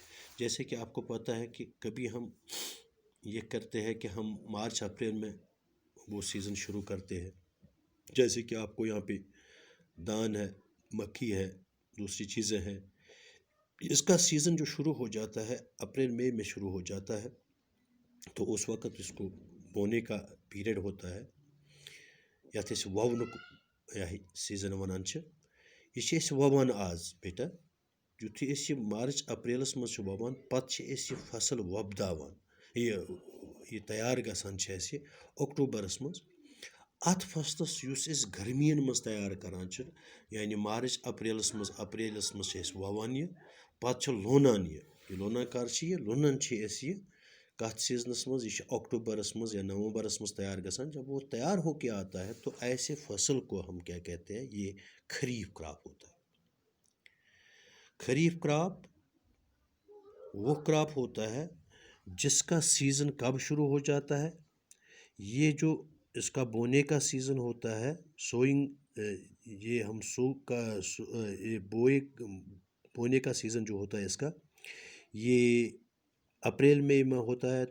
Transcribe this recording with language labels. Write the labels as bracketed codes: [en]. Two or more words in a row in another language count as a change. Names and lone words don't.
[ur] جیسے کہ آپ کو پتہ ہے کہ کبھی ہم یہ کرتے ہیں کہ ہم مارچ اپریل میں وہ سیزن شروع کرتے ہیں، جیسے کہ آپ کو یہاں پہ دان ہے، مکھی ہے، دوسری چیزیں ہیں۔ اس کا سیزن جو شروع ہو جاتا ہے اپریل مئی میں شروع ہو جاتا ہے، تو اس وقت اس کو بونے کا پیریڈ ہوتا ہے، [ks] یتھ أسۍ وونُک سیزن ونان چھِ۔ یہ چھِ أسۍ ووان آز بیٹا، یُتھُے أسۍ یہ مارچ اپریلس منٛز چھِ ووان، پتہٕ چھِ أسۍ یہ فصل وۄبداوان، یہ تیار گژھان چھِ اَسہِ اکتوبرس منٛز۔ اتھ فصلس یُس أسۍ گرمین منٛز تیار کران چھِ، یعنی مارچ اپریلس منٛز چھِ أسۍ ووان یہِ، پتہٕ چھِ لونان یہِ لونان کر چھِ یہِ لونان چھِ أسۍ یہِ کتھ سیزنس منٛز؟ یہ چھِ اکتوبرس منٛز یا نومبرس منٛز تیار گژھان۔ [ur] جب وہ تیار ہو کے آتا ہے تو ایسے فصل کو ہم کیا کہتے ہیں؟ یہ خریف کراپ ہوتا ہے۔ خریف کراپ وہ کراپ ہوتا ہے جس کا سیزن کب شروع ہو جاتا ہے؟ یہ جو اس کا بونے کا سیزن ہوتا ہے، سوئنگ، یہ ہم بونے کا سیزن جو ہوتا ہے اس کا، یہ اپریل مئی میں ہوتا ہے۔